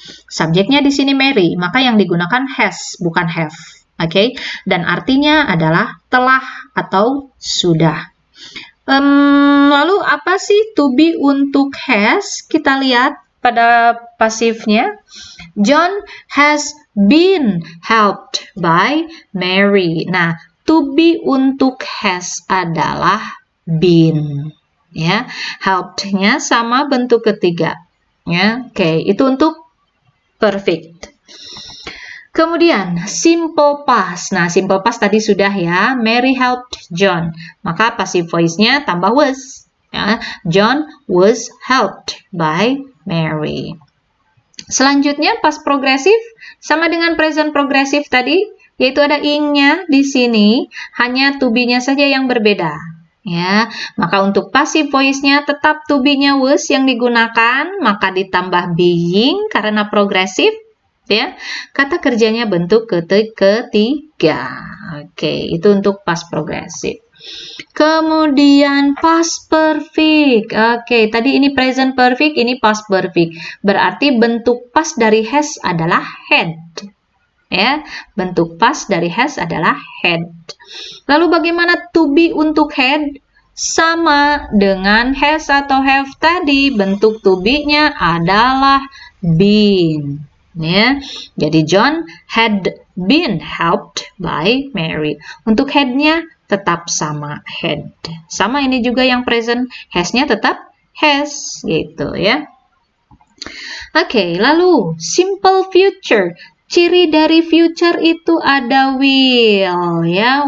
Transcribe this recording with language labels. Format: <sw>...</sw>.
<id>Subjeknya di sini Mary, maka yang digunakan has, bukan have. Oke, dan artinya adalah telah atau sudah. Lalu apa sih to be untuk has? Kita lihat pada pasifnya.</id> <en>John has been helped by Mary.</en> <id>Nah, to be untuk has adalah been. Ya, helped-nya sama bentuk ketiga. Ya, oke, itu untuk perfect. Kemudian simple past. Nah, simple past tadi sudah ya. Mary helped John. Maka passive voice-nya tambah was.</id> <en>Ya, John was helped by Mary.</en> <id>Selanjutnya past progresif sama dengan present progresif tadi, yaitu ada ing-nya di sini, hanya to be-nya saja yang berbeda. Ya, maka untuk passive voice-nya tetap to be-nya was yang digunakan, maka ditambah being karena progresif. Ya, kata kerjanya bentuk ketiga. Oke, itu untuk past progresif. Kemudian past perfect. Oke, tadi ini present perfect, ini past perfect. Berarti bentuk past dari has adalah had. Ya, bentuk past dari has adalah had. Lalu bagaimana to be untuk had? Sama dengan has atau have tadi, bentuk to be-nya adalah been.</id> <en>Ya, jadi John had been helped by Mary.</en> <id>Untuk had-nya tetap sama had. Sama ini juga yang present, has-nya tetap has gitu ya. Oke, lalu simple future. Ciri dari future itu ada will ya.</id>